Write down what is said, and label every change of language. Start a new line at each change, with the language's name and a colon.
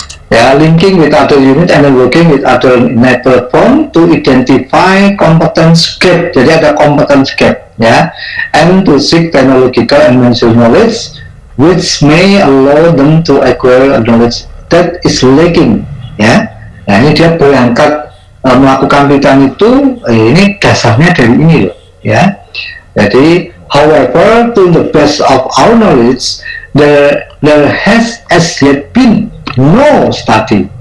English: Ya, linking with other unit and then working with other network form to identify competence gap.
Indonesian: Jadi ada
English: competence gap, ya, and to seek technological and managerial knowledge which may allow them to acquire knowledge that is lacking, ya.
Indonesian: Nah, ini dia berangkat melakukan penelitian itu, ini dasarnya dari ini loh, ya. Jadi,
English: however, to the best of our knowledge, there has as yet been no study.